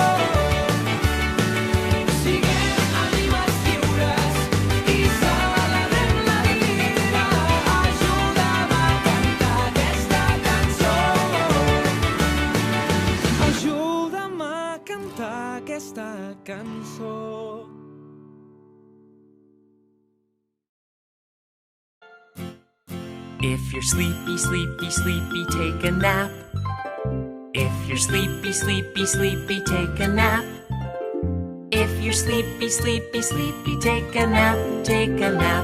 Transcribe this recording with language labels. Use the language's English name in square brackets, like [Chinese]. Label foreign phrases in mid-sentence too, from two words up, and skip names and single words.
[Catalan] Siguem ànimes lliures i celebrem la vida. Ajuda'm a cantar aquesta cançó. Ajuda'm a cantar aquesta cançó. [English] If you're sleepy, sleepy, sleepy, take a nap. If you're sleepy, sleepy, sleepy, take a nap. If you're sleepy, sleepy, sleepy, take a nap, take a nap.